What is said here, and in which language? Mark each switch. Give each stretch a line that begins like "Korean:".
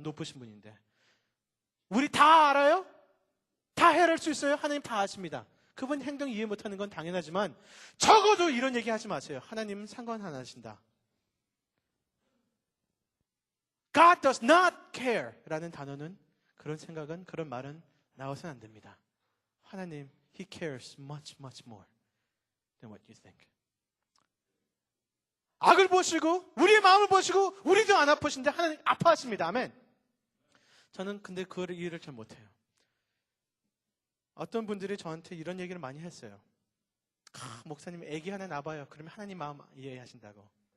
Korean: 높으신 분인데. 우리 다 알아요? 다 해낼 수 있어요? 하나님 다 아십니다. 그분 행동 이해 못하는 건 당연하지만 적어도 이런 얘기 하지 마세요. 하나님은 상관 안 하신다.
English: God does not care
Korean: 라는 단어는, 그런 생각은, 그런 말은 나와서는 안 됩니다.
English: 하나님, He cares much, much more than what you think.
Korean: 악을 보시고 우리의 마음을 보시고 우리도 안 아프신데 하나님 아파하십니다. 아멘. 저는 근데 그거를 이해를 잘 못해요. 어떤 분들이 저한테 이런 얘기를 많이 했어요. 목사님 애기 하나 낳아봐요. 그러면 하나님 마음 이해하신다고.